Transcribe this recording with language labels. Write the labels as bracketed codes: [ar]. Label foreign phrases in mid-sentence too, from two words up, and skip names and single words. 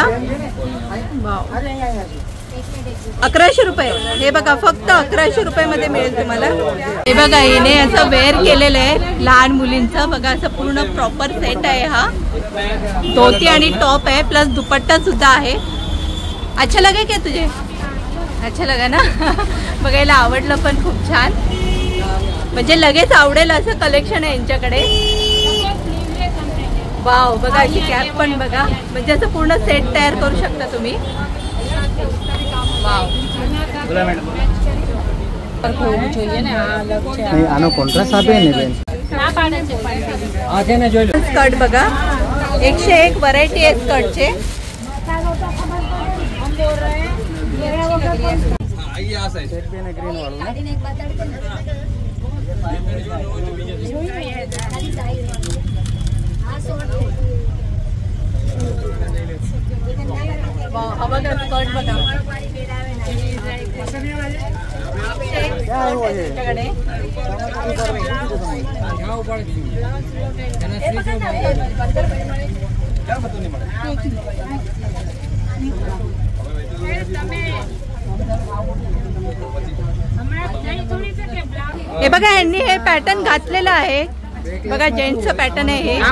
[mr] वाव, 1100 रुपये. हे बघा फक्त 1100 रुपये मध्ये मिळेल तुम्हाला. हे बघा हिने असं वेअर केलेलं आहे लहान मुलींचं. बघा असं पूर्ण [en] proper set [mr] आहे. हा धोती आणि टॉप आहे प्लस दुपट्टा सुद्धा आहे. [hi] अच्छा लगे क्या तुझे? अच्छा लगा ना. [mr] बघायला आवडलं पण खूप छान, म्हणजे लगेच आवडेल असं कलेक्शन आहे यांच्याकडे. वाव, बघा अशी कॅप पण बघा, म्हणजे असं पूर्ण सेट तयार करू शकता तुम्ही. वाव, [gu] આનો કોન્ટ્રાસ્ટ આપે ને બેન આ છે ને જોઈ લો. [mr] स्कर्ट बघा 101 व्हरायटी आहे स्कर्टचे. [gu] સેટ પે ને ગ્રીન વાળું [mr] वाव, हा बघा स्कर्ट बघा. त्यांच्याकडे हे बघा यांनी हे पॅटर्न घातलेलं आहे बघा, जेंट्सचं पॅटर्न आहे हे.